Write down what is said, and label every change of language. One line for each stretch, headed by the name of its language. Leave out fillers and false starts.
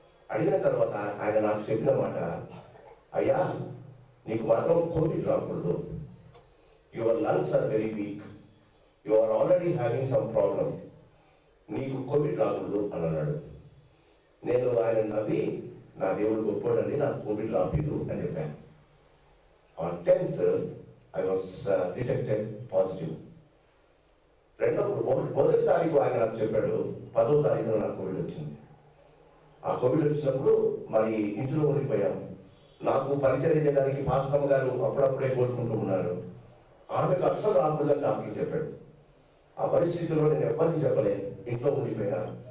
Telugu: అడిగిన తర్వాత ఆయన నాకు చెప్పిన మాట, అయ్యా నీకు మాత్రం కోవిడ్ రాకూడదు,
English: your lungs are very weak, you are already having some problem,
Telugu: నీకు కోవిడ్ రాకూడదు అని అన్నాడు. నేను ఆయన నవ్వి, నా దేవుడు గొప్పోడండి, నాకు కోవిడ్ రాలేదు అని చెప్పాను.
English: On 10th I was detected positive.
Telugu: మొదటి తారీఖు ఆయన నాకు చెప్పాడు, 10వ తారీఖున నాకు కోవిడ్ వచ్చింది. ఆ కోవిడ్ వచ్చినప్పుడు మరి ఇంట్లో ఉండిపోయాం. నాకు పరిచయం చేయడానికి భాస్కర్ గారు అప్పుడప్పుడే కోరుకుంటూ ఉన్నారు. ఆమెకు అస్సలు రాకూడదని డాక్టర్ చెప్పాడు. ఆ పరిస్థితిలో నేను ఎవ్వరికి చెప్పలేదు, ఇంట్లో ఉండిపోయినా.